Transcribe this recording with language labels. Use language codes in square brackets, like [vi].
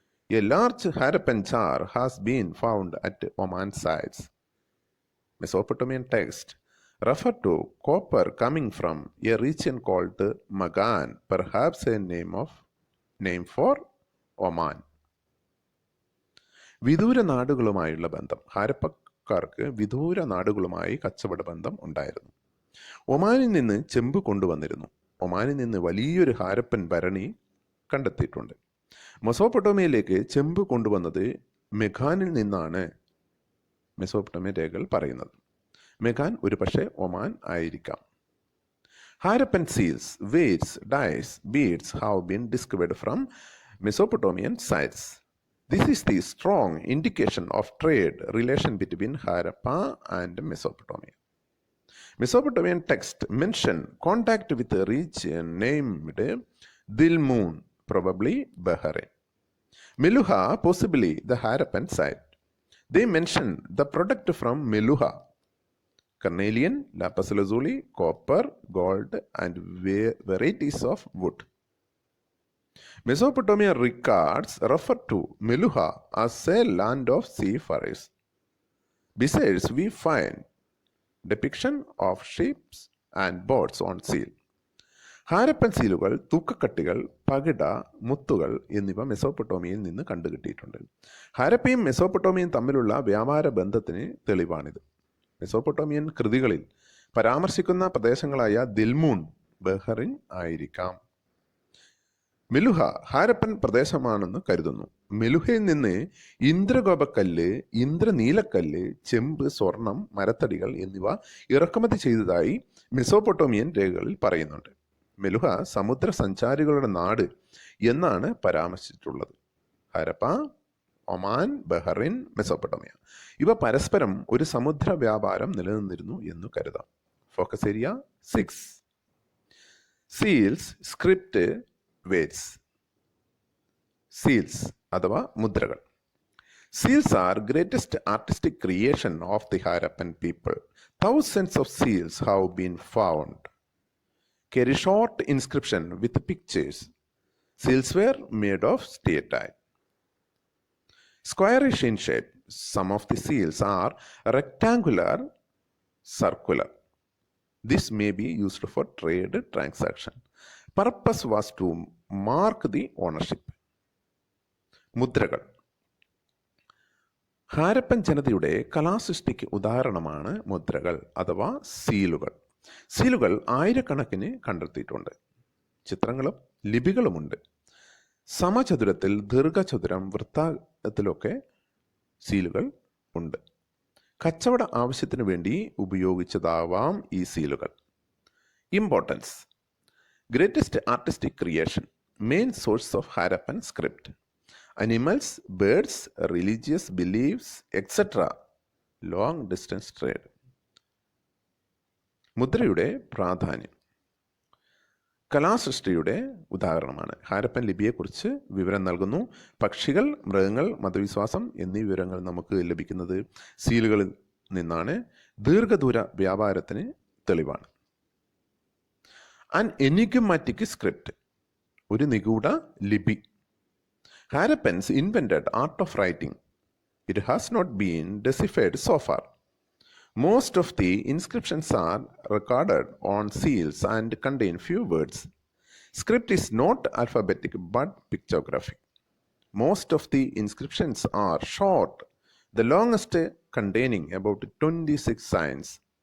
[en] A large Harappan jar has been found at Oman sites. Mesopotamian texts refer to copper coming from a region called Magan, perhaps a name for Oman. [ml] വിദൂര നാടുകളുമായുള്ള ബന്ധം. ഹാരപ്പക്കാർക്ക് വിദൂര നാടുകളുമായി കച്ചവട ബന്ധം ഉണ്ടായിരുന്നു. ഒമാനിൽ നിന്ന് ചെമ്പ് കൊണ്ടുവന്നിരുന്നു. ഒമാനിൽ നിന്ന് വലിയൊരു ഹാരപ്പൻ ഭരണി കണ്ടെത്തിയിട്ടുണ്ട്. മെസോപ്പൊട്ടോമിയയിലേക്ക് ചെമ്പ് കൊണ്ടുവന്നത് മെഖാനിൽ നിന്നാണ് മെസോപ്പൊട്ടോമിയ രേഖകൾ പറയുന്നത്. മെഖാൻ ഒരു പക്ഷേ ഒമാൻ ആയിരിക്കാം. [en] Harappan seals, weights, dice, beads have been discovered from Mesopotamian sites. This is the strong indication of trade relation between Harappa and Mesopotamia. Mesopotamian text mention contact with a region named Dilmun, probably Bahrain. Meluha, possibly the Harappan site. They mention the product from Meluha: carnelian, lapis lazuli, copper, gold, and varieties of wood. Mesopotamia records refer to Meluha as a land of seafarers. Besides, we find depiction of ships and boats on seal. [ml] Harappan സീലുകൾ, തൂക്കക്കട്ടികൾ, പകിട, മുത്തുകൾ എന്നിവ മെസോപ്പൊട്ടോമിയയിൽ നിന്ന് കണ്ടുകിട്ടിയിട്ടുണ്ട്. ഹാരപ്പയും മെസോപ്പൊട്ടോമിയയും തമ്മിലുള്ള വ്യാപാര ബന്ധത്തിന് തെളിവാണിത്. Mesopotamian കൃതികളിൽ പരാമർശിക്കുന്ന പ്രദേശങ്ങളായ ദിൽമൂൺ, Bahrain ആയിരിക്കാം. മെലുഹ ഹാരപ്പൻ പ്രദേശമാണെന്ന് കരുതുന്നു. മെലുഹയിൽ നിന്ന് ഇന്ദ്രഗോപക്കല്ല്, ഇന്ദ്രനീലക്കല്ല്, ചെമ്പ്, സ്വർണം, മരത്തടികൾ എന്നിവ ഇറക്കുമതി ചെയ്തതായി മെസോപ്പൊട്ടോമിയൻ രേഖകളിൽ പറയുന്നുണ്ട്. മെലുഹ സമുദ്ര സഞ്ചാരികളുടെ നാട് എന്നാണ് പരാമർശിച്ചിട്ടുള്ളത്. ഹാരപ്പ, ഒമാൻ, ബഹ്റിൻ, മെസോപ്പൊട്ടോമിയ ഇവ പരസ്പരം ഒരു സമുദ്ര വ്യാപാരം നിലനിന്നിരുന്നു എന്ന് കരുതാം. [en] Focus area 6. Seals, script, weights. [ml] Seals അഥവാ മുദ്രകൾ. [en] Seals are greatest artistic creation of the Harappan people. Thousands of seals have been found. Carry short inscription with pictures. Seals were made of steatite. Squarish in shape. Some of the seals are rectangular, circular. This may be used for trade transaction. Purpose was to mark the ownership. [ml] മുദ്രകൾ. ഹാരപ്പൻ ജനതയുടെ കലാസൃഷ്ടിക്ക് ഉദാഹരണമാണ് മുദ്രകൾ അഥവാ സീലുകൾ. സീലുകൾ ആയിരക്കണക്കിന് കണ്ടെത്തിയിട്ടുണ്ട്. ചിത്രങ്ങളും ലിപികളുമുണ്ട്. സമചതുരത്തിൽ, ദീർഘചതുരം, വൃത്താകത്തിലൊക്കെ സീലുകൾ ഉണ്ട്. കച്ചവട ആവശ്യത്തിന് വേണ്ടി ഉപയോഗിച്ചതാവാം ഈ സീലുകൾ. [en] Importance. Greatest artistic creation, main source of Harappan script. Animals, birds, religious beliefs, etc. Long distance trade. [ml] മുദ്രയുടെ പ്രാധാന്യം കലാസൃഷ്ടിയുടെ ഉദാഹരണമാണ്. ഹാരപ്പൻ ലിപിയെക്കുറിച്ച് വിവരം നൽകുന്നു. പക്ഷികൾ, മൃഗങ്ങൾ, മതവിശ്വാസം എന്നീ വിവരങ്ങൾ നമുക്ക് ലഭിക്കുന്നത് സീലുകളിൽ നിന്നാണ്. ദീർഘദൂര വ്യാപാരത്തിന് തെളിവാണ്. [en] an enigmatic script, [ml] ഒരു നിഗൂഢ ലിപി. [en] Harappans invented art of writing. It has not been deciphered so far. Most of the inscriptions are recorded on seals and contain few words. Script is not alphabetic but pictographic. Most of the inscriptions are short, the longest containing about 26 signs.